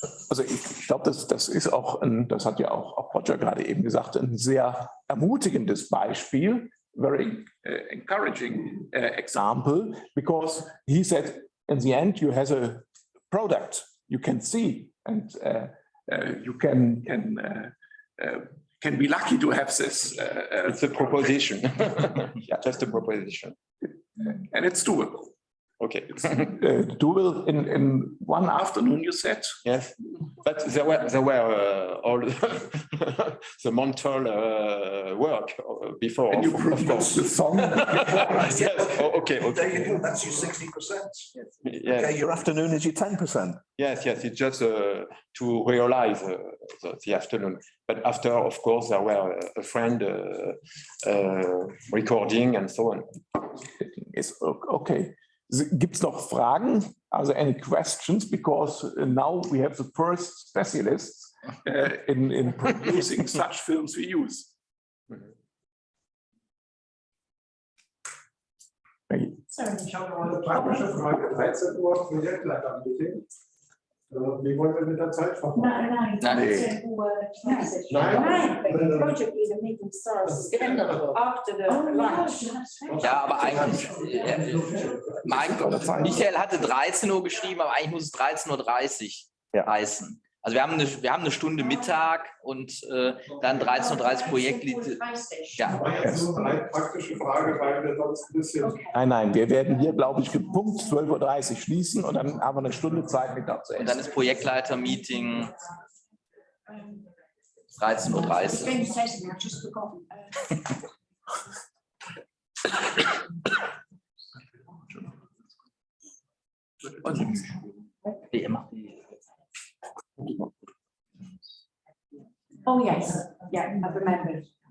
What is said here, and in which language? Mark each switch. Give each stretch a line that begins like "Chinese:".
German: Also ich glaube, das ist auch, das hat ja auch Roger gerade eben gesagt, ein sehr ermutigendes Beispiel,
English: very encouraging example, because he said in the end you have a product you can see and you can be lucky to have this. It's a proposition. Yeah, just a proposition. And it's doable. Okay. It's doable in one afternoon, you said? Yes, but there were all the mental work before. And you produced the song? Yes. Oh, okay. That's your 60%. Yes. Okay, your afternoon is your 10%. Yes, it's just to realize the afternoon. But after, of course, there were a friend recording and so on. It's okay.
German: Gibt es noch Fragen?
English: Also any questions? Because now we have the first specialists in producing such films we use.
German: Ich habe noch eine praktische Frage. 13 Uhr Projektleiter-Meeting. Wie wollen wir mit der Zeit machen?
English: Nein, the project is a meeting starts after the lunch.
German: Ja, aber eigentlich, Michael hatte 13 Uhr geschrieben, aber eigentlich muss es 13:30 Uhr heißen. Also wir haben eine Stunde Mittag und dann 13:30 Uhr Projektlied. Ja. Das ist eine praktische Frage, weil wir sonst ein bisschen... Nein, wir werden hier, glaube ich, Punkt 12:30 Uhr schließen und dann haben wir eine Stunde Zeit mit dazu. Und dann ist Projektleiter-Meeting 13:30 Uhr.
English: Oh yes, yeah, I've remembered.